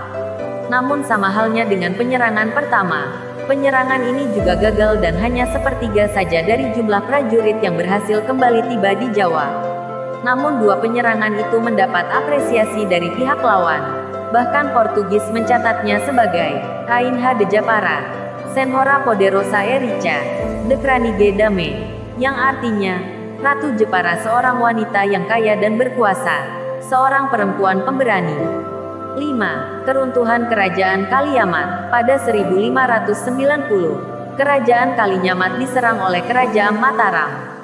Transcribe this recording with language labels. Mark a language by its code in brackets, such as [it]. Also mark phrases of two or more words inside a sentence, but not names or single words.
[id] Namun sama halnya dengan penyerangan pertama, penyerangan ini juga gagal dan hanya sepertiga saja dari jumlah prajurit yang berhasil kembali tiba di Jawa. Namun dua penyerangan itu mendapat apresiasi dari pihak lawan. Bahkan Portugis mencatatnya sebagai [pt] Rainha de Japara, Senhora Poderosa Erica, [nl] de Kranige Dame, [id] yang artinya Ratu Jepara, seorang wanita yang kaya dan berkuasa, seorang perempuan pemberani. 5. Keruntuhan Kerajaan Kalinyamat. Pada 1590, Kerajaan Kalinyamat diserang oleh Kerajaan Mataram.